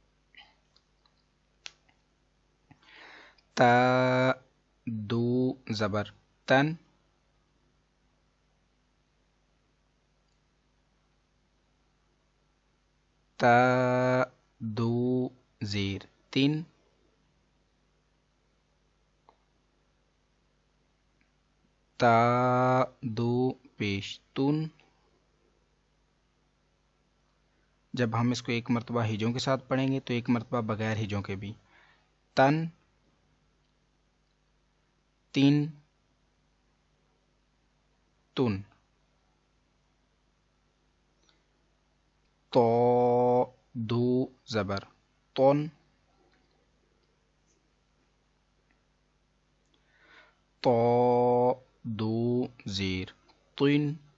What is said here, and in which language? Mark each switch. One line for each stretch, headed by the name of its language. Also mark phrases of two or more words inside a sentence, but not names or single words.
Urdu: تا، دو زبر تن، تا، دو زیر تین، تا، دو پیش تن۔ جب ہم اس کو ایک مرتبہ ہجوں کے ساتھ پڑھیں گے تو ایک مرتبہ بغیر ہجوں کے بھی، تن، تین، تن، تو، دو زبر تن، تو، دو زیر تن،